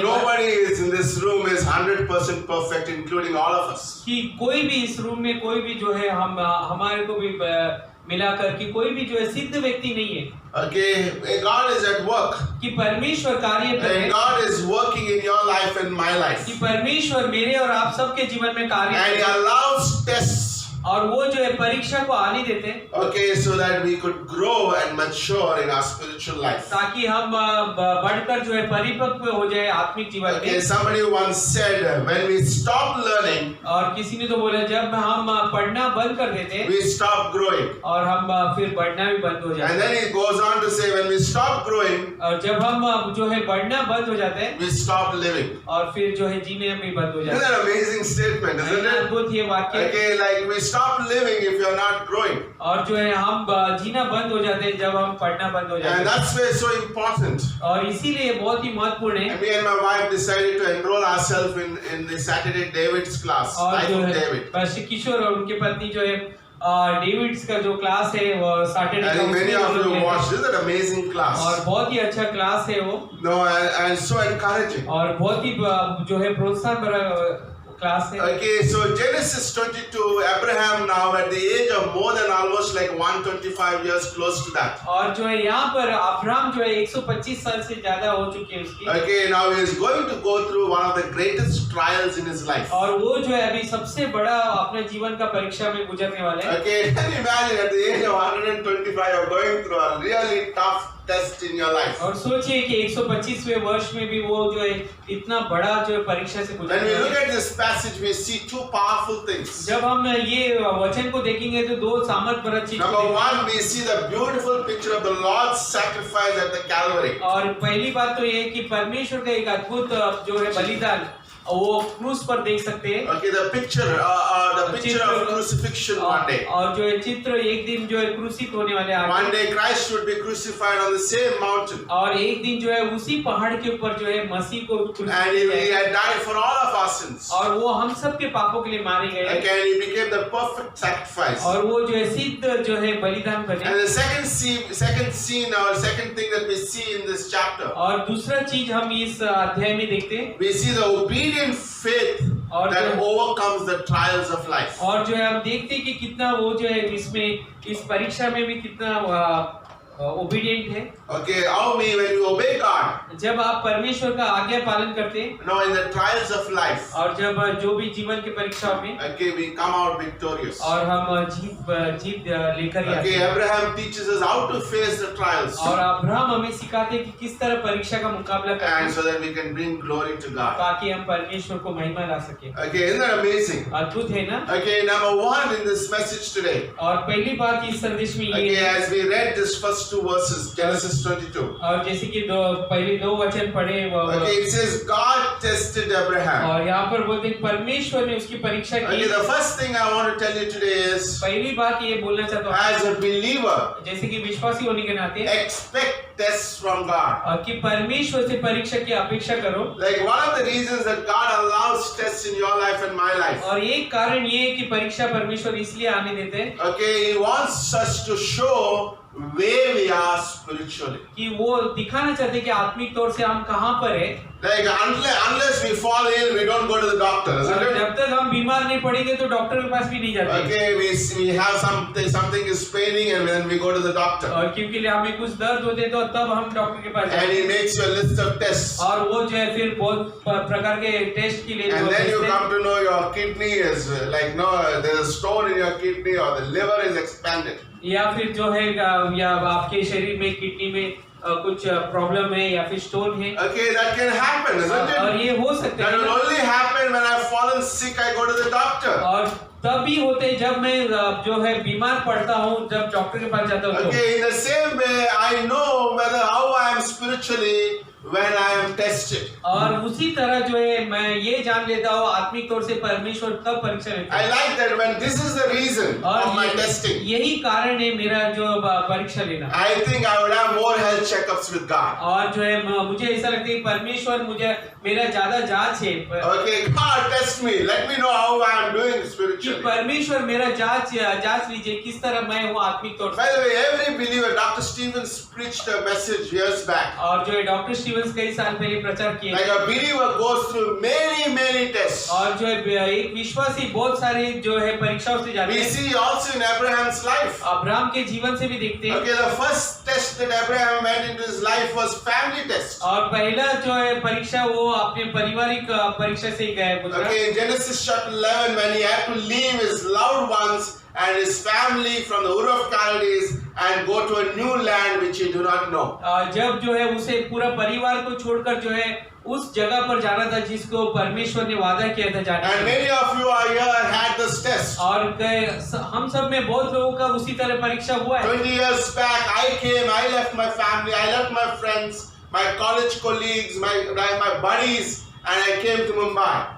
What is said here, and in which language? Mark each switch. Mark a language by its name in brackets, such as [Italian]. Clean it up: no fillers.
[English] nobody is in this room is 100% perfect, including all of us. [Hindi] कि कोई भी इस रूम में कोई भी जो है हम हमारे को भी मिलाकर कि कोई भी जो है सिद्ध व्यक्ति नहीं है [English] Okay, God is at work. [Hindi] कि परमेश्वर कार्य कर रहे [English] And [Hindi] हैं, [English] God is working in your life and my life. [Hindi] कि परमेश्वर मेरे और आप सबके जीवन में कार्य [English] And [Hindi] कर [English] He [Hindi] रहे हैं। [English] allows tests. [Hindi] और वो जो है परीक्षा को आने देते हैं [English] Okay, so that we could grow and mature in our spiritual life. [Hindi] ताकि हम बढ़कर जो है परिपक्व हो जाए आत्मिक जीवन [English] Okay, [Hindi] में। [English] somebody once said, when we stop learning, [Hindi] और किसी ने तो बोला जब हम पढ़ना बंद कर देते हैं [English] we stop growing. [Hindi] और हम फिर बढ़ना भी बंद हो [English] And [Hindi] जाते [English] then [Hindi] हैं [English] he goes on to say, when we stop growing, [Hindi] और जब हम जो है बढ़ना बंद हो जाते हैं [English] we stop living. [Hindi] और फिर जो है जीने भी बंद हो [English] Isn't [Hindi] जाते [English] that an amazing statement, [Hindi] हैं। [English] isn't it? [Hindi] अद्भुत ये वाक्य। [English] Okay, like we stop living if you're not growing. [Hindi] और जो है हम जीना बंद हो जाते हैं जब हम पढ़ना बंद हो जाते [English] And [Hindi] हैं [English] that's why it's so important. [Hindi] और इसीलिए बहुत ही महत्वपूर्ण है। [English] And me and my wife decided to enroll ourselves in the Saturday David's class, [Hindi] और [English] Life [Hindi] जो [English] of [Hindi] है [English] David. [Hindi] पास्टर किशोर और उनकी पत्नी जो है डेविड्स का जो क्लास है वो Saturday [English] I think many of you watched. This is an amazing [Hindi] और [English] class. [Hindi] बहुत ही अच्छा क्लास है वो [English] No, and so encouraging. [Hindi] और बहुत ही जो है प्रोत्साहन भरा क्लास है। [English] Okay, so Genesis 22, Abraham now at the age of more than almost like 125 years, close to that. [Hindi] और जो है यहाँ पर अब्राहम जो है 125 साल से ज्यादा हो चुके हैं उसकी [English] Okay, now he is going to go through one of the greatest trials in his life. [Hindi] और वो जो है अभी सबसे बड़ा अपने जीवन का परीक्षा में गुजरने वाले हैं। [English] Okay, can you imagine at the age of 125 you're going through a really tough test in your life. [Hindi] और सोचिए कि 125वें वर्ष में भी वो जो है इतना बड़ा जो है परीक्षा से [English] When [Hindi] गुजरने [English] we [Hindi] वाले [English] look [Hindi] हैं। [English] at this passage, we see two powerful things. [Hindi] जब हम ये वचन को देखेंगे तो दो सामर्थ भरा चीज [English] Number one, we see the beautiful picture of the Lord's sacrifice at the Calvary. [Hindi] और पहली बात तो ये है कि परमेश्वर का एक अद्भुत जो है बलिदान वो क्रूस पर देख सकते हैं। [English] Okay, the picture of crucifixion one day. [Hindi] और जो है चित्र एक दिन जो है क्रूसित होने वाले हैं। [English] One day Christ would be crucified on the same mountain. [Hindi] और एक दिन जो है उसी पहाड़ के ऊपर जो है मसीह को [English] And he had died for all of our sins. [Hindi] और वो हम सब के पापों के लिए मारे गए [English] Okay, and he became the perfect sacrifice. [Hindi] और वो जो है सिद्ध जो है बलिदान बने। [English] And the second scene or second thing that we see in this chapter, [Hindi] और दूसरा चीज हम इस अध्याय में देखते हैं [English] we see the obedient faith [Hindi] और [English] that overcomes the trials of life. [Hindi] और जो है हम देखते हैं कि कितना वो जो है इसमें इस परीक्षा में भी कितना ओबीडिएंट है। [English] Okay, how me when you obey God, [Hindi] जब आप परमेश्वर का आज्ञा पालन करते हैं [English] in the trials of life, [Hindi] और जब जो भी जीवन की परीक्षाओं में [English] okay, we come out victorious. [Hindi] और हम जीत लेकर ही आते [English] Okay, [Hindi] हैं। [English] Abraham teaches us how to face the trials, [Hindi] और अब्राहम हमें सिखाते हैं कि किस तरह परीक्षा का मुकाबला [English] and [Hindi] करना [English] so that we can bring glory to God. [Hindi] ताकि हम परमेश्वर को महिमा ला सके। [English] Okay, isn't that amazing? [Hindi] अद्भुत है ना। [English] Okay, number one in this message today. [Hindi] और पहली बात इस संदेश में ये [English] Okay, [Hindi] है [English] as we read this first two verses, Genesis 22. [Hindi] और जैसे कि पहले दो वचन पढ़े [English] Okay, it says God tested Abraham. [Hindi] और यहाँ पर बोलते हैं परमेश्वर ने उसकी परीक्षा की। [English] Okay, the first thing I want to tell you today is, [Hindi] पहली बात ये बोलना चाहता हूँ [English] as a believer, [Hindi] जैसे कि विश्वासी होने के नाते [English] expect tests from God. [Hindi] और कि परमेश्वर से परीक्षा की अपेक्षा करो। [English] Like one of the reasons that God allows tests in your life and my life. [Hindi] और एक कारण ये है कि परीक्षा परमेश्वर इसलिए आने देते हैं [English] Okay, He wants us to show where we are spiritually. [Hindi] कि वो दिखाना चाहते हैं कि आत्मिक तौर से हम कहाँ पर है। [English] Like unless we fall ill, we don't go to the doctor, [Hindi] और [English] isn't it? [Hindi] जब तक हम बीमार नहीं पड़ेंगे तो डॉक्टर के पास भी नहीं जाते। [English] Okay, we have something is paining and then we go to the doctor. [Hindi] और क्योंकि हमें कुछ दर्द होते हैं तो तब हम डॉक्टर के पास [English] And [Hindi] जाते [English] he [Hindi] हैं। [English] makes you a list of tests. [Hindi] और वो जो है फिर बहुत प्रकार के टेस्ट के लिए [English] And [Hindi] जो [English] then you [Hindi] भेजते हैं। [English] come to know your kidney is like no, there's a stone in your kidney or the liver is expanded. [Hindi] या फिर जो है या आपके शरीर में किडनी में कुछ प्रॉब्लम है या फिर स्टोन है। [English] Okay, that can happen, isn't it? [Hindi] और ये हो सकता [English] That [Hindi] है [English] will only happen when I've fallen sick, I go to the doctor. [Hindi] और तभी होते हैं जब मैं जो है बीमार पड़ता हूँ जब डॉक्टर के पास जाता हूँ तो। [English] Okay, in the same way, I know how I am spiritually when I am tested. [Hindi] और उसी तरह जो है मैं ये जान लेता हूँ आत्मिक तौर से परमेश्वर कब परीक्षा लेता [English] I [Hindi] है। [English] like that when this is the reason of my testing. [Hindi] यही कारण है मेरा जो परीक्षा लेना। [English] I think I would have more health checkups with God. [Hindi] और जो है मुझे ऐसा लगता है परमेश्वर मुझे मेरा ज्यादा जांच है [English] Okay, God test me. Let me know how I am doing [Hindi] कि [English] spiritually. [Hindi] परमेश्वर मेरा जांच लीजिए किस तरह मैं हूँ आत्मिक तौर [English] By [Hindi] से। [English] the way, every believer, Dr. Stevens preached a message years back. [Hindi] और जो है डॉक्टर स्टीवन जीवन से कई साल पहले प्रचार किए [English] Like a believer goes through many tests. [Hindi] और जो है एक विश्वासी बहुत सारे जो है परीक्षाओं से जाते [English] We [Hindi] हैं। [English] see also in Abraham's life. [Hindi] Abraham के जीवन से भी देखते हैं। [English] Okay, the first test that Abraham went into his life was family test. [Hindi] और पहला जो है परीक्षा वो अपने पारिवारिक परीक्षा से ही गया गुजरा। [English] Okay, in Genesis chapter 11, when he had to leave his loved ones and his family from the Ur of Chaldees and go to a new land which he do not know. [Hindi] जब जो है उसे पूरा परिवार को छोड़कर जो है उस जगह पर जाना था जिसको परमेश्वर ने वादा किया था जाने [English] And [Hindi] का। [English] many of you are here had this test. [Hindi] और हम सब में बहुत लोगों का उसी तरह परीक्षा हुआ है। [English] 20 years back, I left my family, I left my friends, my college colleagues, my buddies, and I came to Mumbai.